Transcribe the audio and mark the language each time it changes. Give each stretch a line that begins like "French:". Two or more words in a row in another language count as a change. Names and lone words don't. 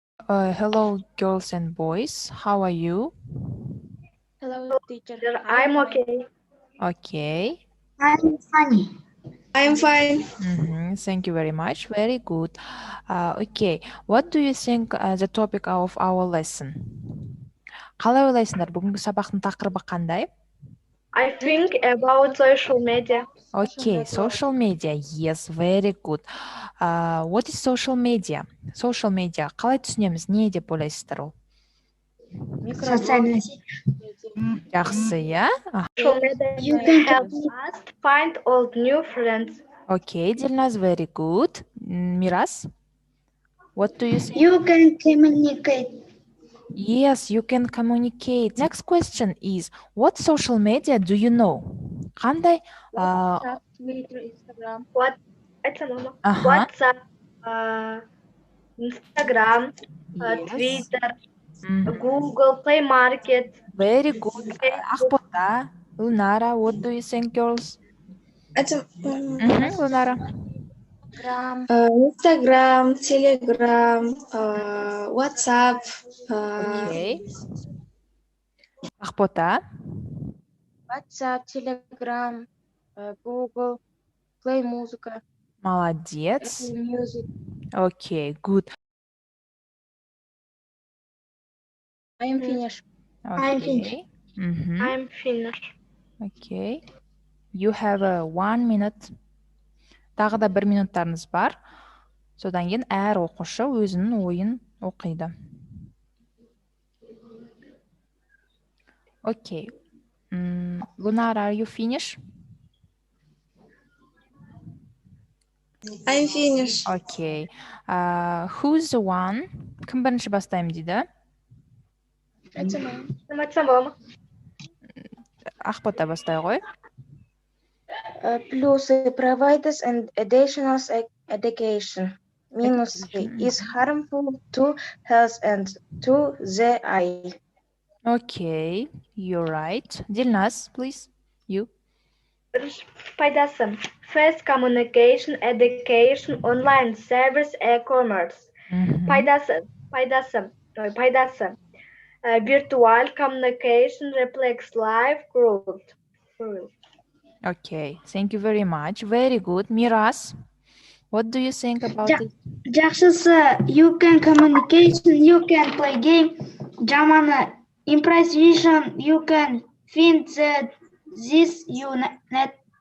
English: Hello, girls and boys. How are you? Hello, teacher. I'm okay. Okay. I'm funny. I'm fine. Thank you very much. Very good. Okay. What do you think the topic of our lesson?
Kazakh: Қалай ойлайсыңдар? Бүгінгі сабақтың тақырыбы қандай?
English: I think about social media. Okay, social media. Yes, very good. What is social media? Social media.
Kazakh: Қалай түсінеміз? Не деп ойлайсыздар ол?
Russian: Социальная сеть.
Kazakh: Жақсы, иә?
English: Social media You can help us find old new friends. Okay, Dilnaz, very good. Miras? What do you say? You can communicate. Yes, you can communicate. Next question is, what social media do you know?
Kazakh: Қандай?
English: Twitter, Instagram. What? It's a mama. Ага. WhatsApp, Instagram, Yes. Twitter, Мгм. Google Play Market. Very good. Facebook. Ақбота, Lunara, what do you think, girls? Lunara. Instagram, Telegram, WhatsApp. Okay. Ақбота. WhatsApp, Telegram, Google, Play Музыка,
Russian: Молодец.
English: Apple Music. Okay, good. I am finished. I'm Okay. finished. Мгм. I'm finished. Okay. You have 1 minute.
Kazakh: Тағы да 1 минуттарыңыз бар. Содан кейін әр оқушы өзінің ойын оқиды.
English: Okay. Lunar, are you finished? I'm finished. Okay. Who's the one?
Kazakh: Кім бірінші бастаймын дейді?
English: It's a mama.
Kazakh: Ақбота бастай ғой.
English: Плюсы providers and additional education. Минусы is harmful to health and to the eye. Okay, you're right. Dilnaz, please. You.
Kazakh: Пайдасы.
English: Fast communication, education, online service, e-commerce. Мгм.
Kazakh: Пайдасы.
English: Virtual communication reflects life growth. Okay, thank you very much. Very good. Miras, what do you think about it? Жақсысы, you can communication, you can play game. Жаманы, improvisation, you can find that this you net.